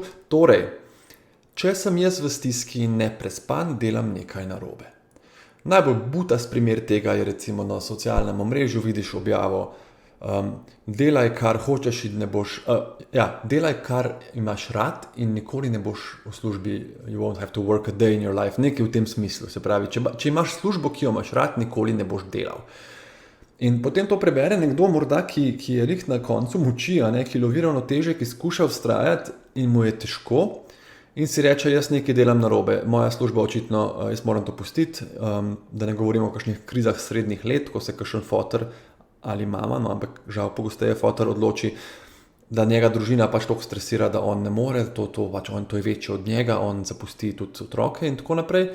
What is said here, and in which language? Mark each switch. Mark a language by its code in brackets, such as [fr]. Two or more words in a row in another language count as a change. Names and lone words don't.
[sl] Torej, če sem jaz v stiski in neprespan, delam nekaj narobe. Najbolj butast primer tega je recimo na socialnem omrežju, vidiš objavo, delaj kar hočeš in ne boš, delaj kar imaš rad in nikoli ne boš v službi, [en] you won't have to work a day in your life, [sl] nekaj v tem smislu. Se pravi, če imaš službo, ki jo imaš rad, nikoli ne boš delal. In potem to prebere nekdo morda, ki je lik na koncu moči, ki lovi ravnotežje, ki skuša vztrajati in mu je težko in si reče, jaz nekaj delam narobe, moja služba očitno, jaz moram to pustiti, da ne govorimo o kakšnih krizah srednjih let, ko se kakšen foter ali mama, ampak žal pogosteje foter odloči, da njega družina pač toliko stresira, da on ne more, to je večje od njega, on zapusti tudi otroke in tako naprej.